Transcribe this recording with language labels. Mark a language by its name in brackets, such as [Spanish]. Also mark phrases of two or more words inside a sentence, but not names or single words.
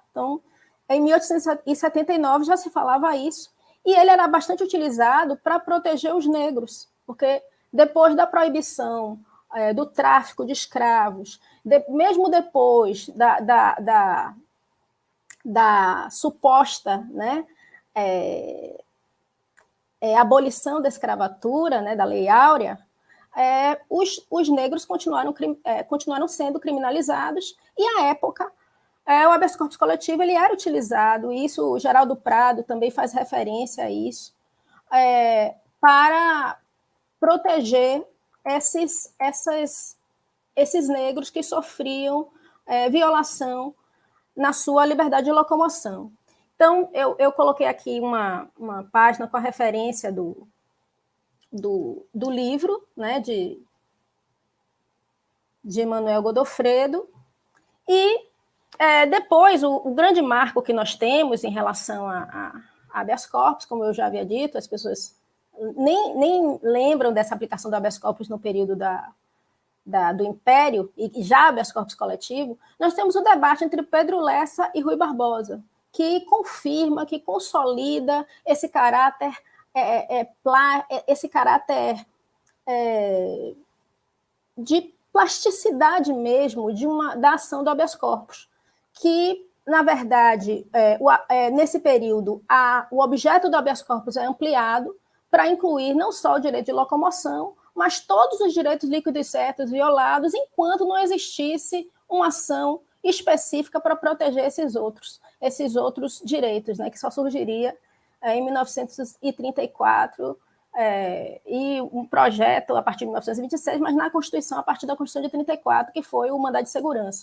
[Portuguese] Então, em 1879 já se falava isso, e ele era bastante utilizado para proteger os negros, porque depois da proibição do tráfico de escravos, mesmo depois da suposta, né, abolição da escravatura, né, da Lei Áurea, os negros continuaram sendo criminalizados, e à época o [Latin] habeas corpus [Portuguese] coletivo ele era utilizado, e isso o Geraldo Prado também faz referência a isso, para proteger esses negros que sofriam violação na sua liberdade de locomoção. Então, eu coloquei aqui uma página com a referência do livro, né, de Manuel Godofredo, e depois, o grande marco que nós temos em relação a [Latin] habeas corpus, [Portuguese] como eu já havia dito, as pessoas nem lembram dessa aplicação do [Latin] habeas corpus [Portuguese] no período do Império, e já [Latin] habeas corpus [Portuguese] coletivo, nós temos um debate entre Pedro Lessa e Rui Barbosa, que confirma, que consolida esse caráter, de plasticidade mesmo da ação do [Latin] habeas corpus, [Portuguese] que, na verdade, nesse período, o objeto do [Latin] habeas corpus [Portuguese] é ampliado para incluir não só o direito de locomoção, mas todos os direitos líquidos e certos violados, enquanto não existisse uma ação específica para proteger esses outros direitos, né, que só surgiria em 1934, e um projeto a partir de 1926, mas na Constituição a partir da Constituição de 34, que foi o mandado de segurança.